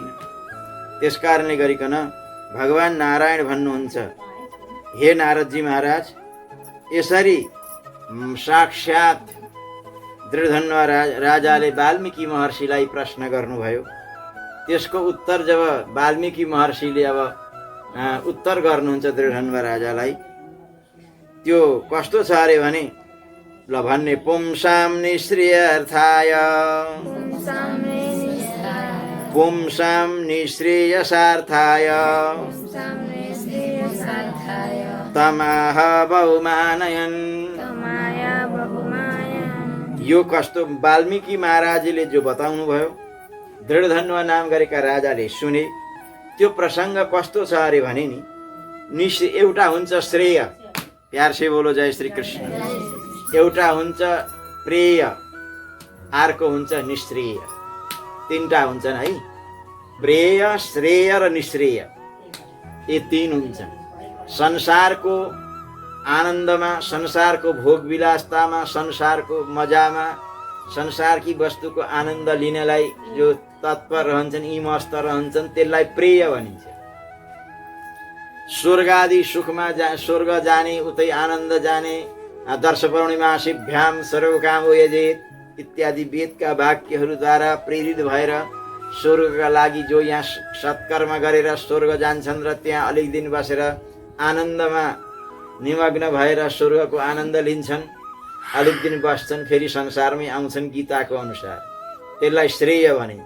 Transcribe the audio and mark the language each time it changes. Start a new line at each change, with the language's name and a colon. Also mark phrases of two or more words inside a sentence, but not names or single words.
Nepali: त्यसकारणले गरिकन भगवान नारायण भन्नुहुन्छ, हे नारदजी महाराज, यसरी साक्षात दृढधन्वा राजाले वाल्मीकि महर्षिलाई प्रश्न गर्नुभयो। त्यसको उत्तर जब वाल्मीकि महर्षिले अब उत्तर गर्नुहुन्छ दृढधन्वा राजालाई, त्यो कस्तो छ अरे भने ल भन्ने
Sanskrit: पुंसाम निश्रेयर्थाय पुंसाम निश्रेयसार्थाय तमाह बहुमानयन्।
Nepali: यो कस्तो वाल्मीकि महाराजले जो बताउनु भयो, दृढधन्वा नाम गरेका राजाले सुने। त्यो प्रसङ्ग कस्तो छ अरे भने नि एउटा हुन्छ श्रेय,
Hindi: प्यार से बोलो जय श्री कृष्ण,
Nepali: एउटा हुन्छ प्रेय, अर्को हुन्छ निश्रेय। तीनटा हुन्छन् है, प्रेय, श्रेय र निश्रेय, यी तीन हुन्छन्। संसारको आनन्दमा, संसारको भोग विलासतामा, संसारको मजामा, संसारकी वस्तुको आनन्द लिनलाई जो तत्पर रहन्छन्, यी मस्त रहन्छन्, त्यसलाई प्रेय भनिन्छ। स्वर्ग आदि सुखमा स्वर्ग जाने, उतै आनन्द जाने,
Sanskrit: दर्श पूर्णिमासिभ्याम सर्वकामो यजेत
Nepali: इत्यादि वेदका वाक्यहरूद्वारा प्रेरित भएर स्वर्गका लागि जो यहाँ सत्कर्म गरेर स्वर्ग जान्छन् र त्यहाँ अलिक दिन बसेर आनन्दमा निमग्न भएर स्वर्गको आनन्द लिन्छन्, अलिक दिन बस्छन्, फेरि संसारमै आउँछन् गीताको अनुसार, त्यसलाई श्रेय भनिन्छ।